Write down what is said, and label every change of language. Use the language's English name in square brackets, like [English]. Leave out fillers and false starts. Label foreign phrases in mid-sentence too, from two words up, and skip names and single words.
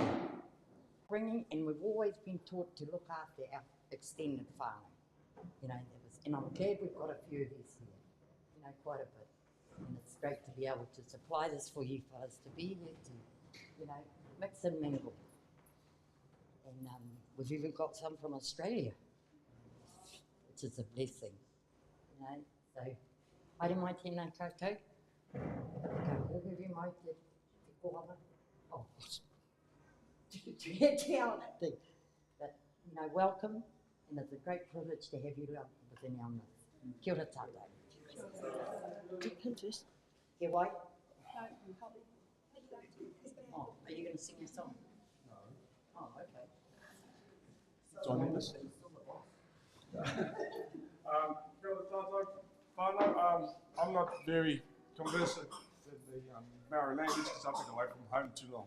[English] And we've always been taught to look after our extended farming, you know, and I'm glad we've got a few of these here, you know, quite a bit. And it's great to be able to supply this for you fellas, to be here to, you know, mix and mingle. And we've even got some from Australia, which is a blessing, you know. So, [Māori] haere mai tēnā koutou. Kahuhuri mai te kohanga. [English] Oh, thing. But, you know, welcome, and it's a great privilege to have you within our midst. [Māori] Kia ora tātou. Kia wai? [English] Oh, are you going to sing a song? No. Oh, okay. Joining us. I'm not very conversant in the Marae language because I've been away from home too long.